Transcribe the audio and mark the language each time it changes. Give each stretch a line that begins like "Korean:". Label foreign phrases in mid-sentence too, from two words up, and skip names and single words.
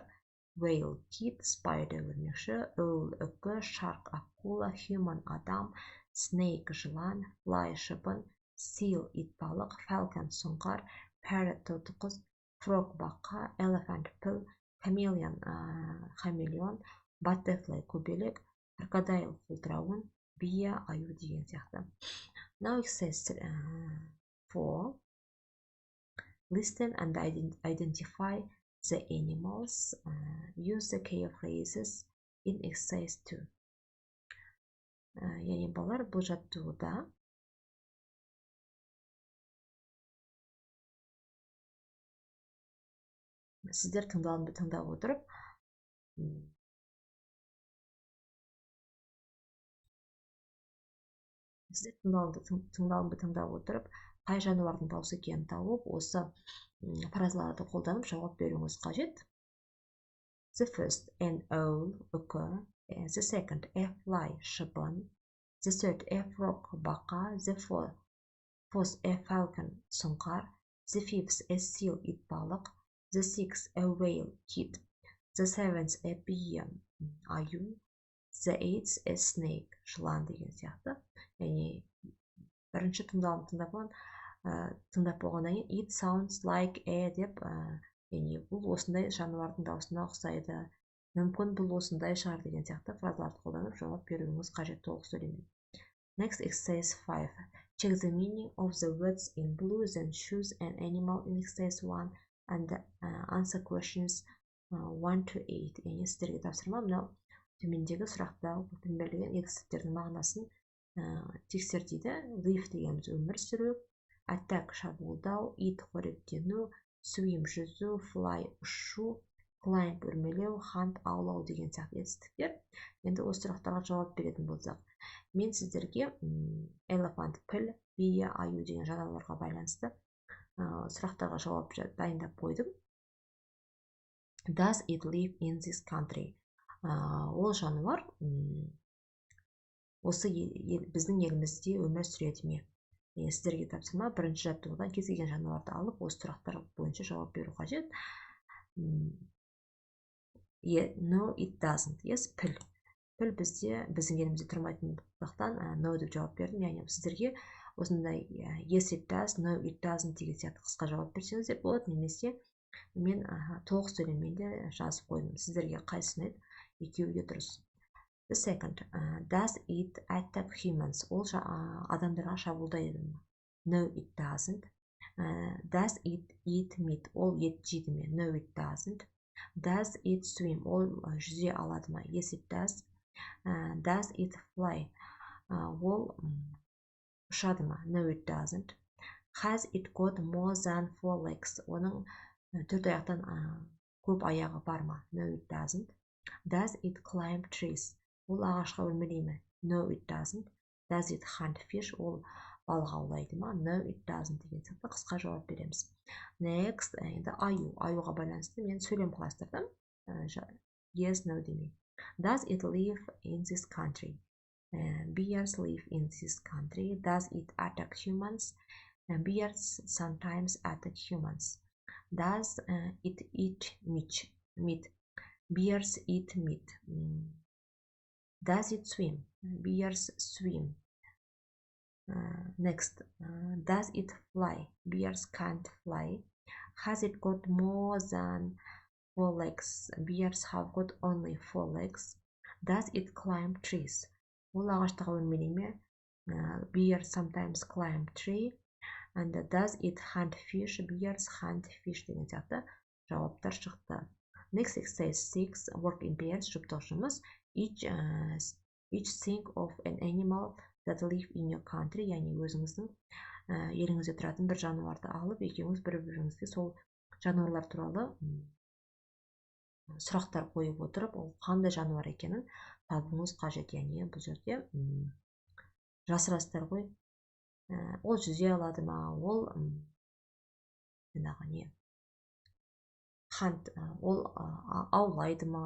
Kazakh: Whale, kit, spider өрмекші, owl, үкі, shark, акула, human, адам, snake, жылан, fly, шыбын, seal, итбалық, falcon, сұңқар, parrot, тотықұс, frog, бақа, elephant, піл, chameleon, хамелеон, butterfly, көбелек, crocodile, құлдырауын, бия, аю деген сияқты.
English: Now exercise 4. Listen and identify the animals. Use the key phrases in exercise 2.
Kazakh: Яғни балалар, бұл жаттығуда сіздер тыңдап отырып, тыңдап отырып, қай жануардың дауысы екенін тауып, осы фразаларды қолданып жауап беруіңіз қажет.
English: The first, an owl, үкі. The second, a fly, шыбын. The third, a frog, бақа. The fourth, a falcon, сұңқар. The fifth, a seal, итбалық. The sixth, a whale, kit. The seventh, a bee, аю. The eighth, a snake,
Kazakh: жылан деген сияқты. Яғни бірінші тыңдап болғаннан кейін
English: it sounds like a
Kazakh: деп, яғни бұл осындай жануардың дауысына ұқсайды, мүмкін бұл осындай шығар деген сияқты фразаларды қолданып жауап беруіңіз қажет толық сөйлеммен.
English: Next, exercise 5. Check the meaning of the words in blue, then choose an animal in exercise 1 and answer questions 1 to 8.
Kazakh: Яғни сіздерге тапсырма мынау төмендегі сұрақта берілген етістіктердің мағынасын тексер дейді. Live дегеніміз өмір сүру, attack шабуылдау, eat қоректену, swim жүзу, fly ұшу, climb өрмелеу, hunt аулау деген сияқты етістіктер. Енді осы сұрақтарға жауап беретін болсақ, мен сіздерге elephant, піл, бие, аю деген жануарларға байланысты сұрақтарға жауап дайындап қойдым.
English: Does it live in this country?
Kazakh: Ол жануар осы біздің елімізде өмір сүреді ме? Сіздерге тапсырма бірінші жаттығудан кез келген жануарды алып, осы сұрақтар бойынша жауап беру қажет.
English: No, it doesn't. Yes,
Kazakh: піл. Піл біздің елімізде тұрмайтындықтан no деп жауап бердім. Яғни сіздерге осындай
English: yes, it does, no, it doesn't
Kazakh: деген сияқты қысқа жауап берсеңіздер болады, немесе мен толық сөйлеммен де жазып қойдым. Сіздерге қайсысын еді? Екеуі де дұрыс.
English: The second, does it attack humans?
Kazakh: Ол адамдарға шабуылдайды ма?
English: No, it doesn't. Does it eat meat?
Kazakh: Ол ет жейді ме?
English: No, it doesn't. Does it swim?
Kazakh: Ол жүзе алады ма?
English: Yes, it does. Does it fly?
Kazakh: Ол ұшады ма?
English: No, it doesn't. Has it got more than 4 legs?
Kazakh: Оның 4 аяқтан көп аяғы бар ма?
English: No, it doesn't. Does it climb trees?
Kazakh: Ол ағашқа өрмелей ме?
English: No, it doesn't. Does it hunt fish?
Kazakh: Ол балық аулайды ма?
English: No, it doesn't
Kazakh: деген сияқты қысқа жауап береміз. Next, енді аюға байланысты мен сөйлем құрастырдым.
English: Yes, no
Kazakh: демей.
English: Does it live in this country? Bears live in this country. Does it attack humans? Bears sometimes attack humans. Does it eat meat? Bears eat meat. Does it swim? Bears swim. Next, does it fly? Bears can't fly. Has it got more than 4 legs? Bears have got only 4 legs. Does it climb trees?
Kazakh: Ол ағаштағы өрмелей ме?
English: Bears sometimes climb tree. And does it hunt fish? Bears hunt fish
Kazakh: деген сияқты жауаптар шықты.
English: Next, exercise 6, work in pairs,
Kazakh: жұптық жұмыс.
English: Each think of an animal that live in your country,
Kazakh: яғни өзіңіздің еліңізде тұратын бір жануарды алып, екеуіңіз бір-біріңізге сол жануарлар туралы сұрақтар қойып отырып, ол қандай жануар екенін табуыңыз қажет. Яғни бұл жерде жасырасыздар ғой. Ол жүзе алады ма? Ол ол аулайды ма?